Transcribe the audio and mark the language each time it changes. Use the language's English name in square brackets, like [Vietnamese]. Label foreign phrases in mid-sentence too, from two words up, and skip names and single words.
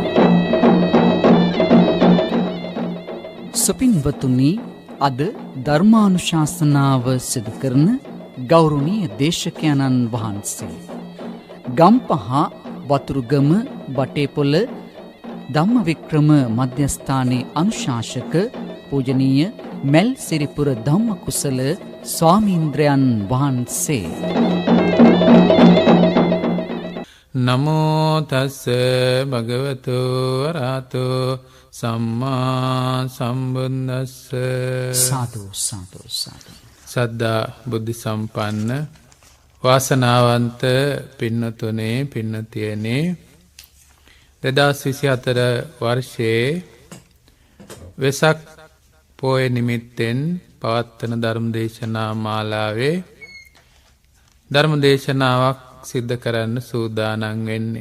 [Sinhala] සුපින්වතුනි, අද ධර්මානුශාසනාව සිදු කරන ගෞරවනීය දේශකයන්න් වහන්සේ ගම්පහ වතුරුගම බටේපොළ ධම්මවික්‍රම මධ්‍යස්ථානයේ අනුශාසක පූජනීය මැල් සිරිපුර ධම්මකුසල ස්වාමීන්ද්‍රයන් වහන්සේ. [Pali] නමෝ තස්ස භගවතු වරහතෝ සම්මා සම්බුද්දස්ස. [Sinhala] සාදු සාදු සාදු. සද්ධා බුද්ධ සම්පන්න වාසනාවන්ත පින්නතුනේ පින්නතියනේ 2024 වර්ෂයේ වෙසක් පෝය නිමිත්තෙන් පවත්වන ධර්මදේශනා මාලාවේ ධර්මදේශනාවක් සිද්ධ කරන්න සූදානම් වෙන්නේ.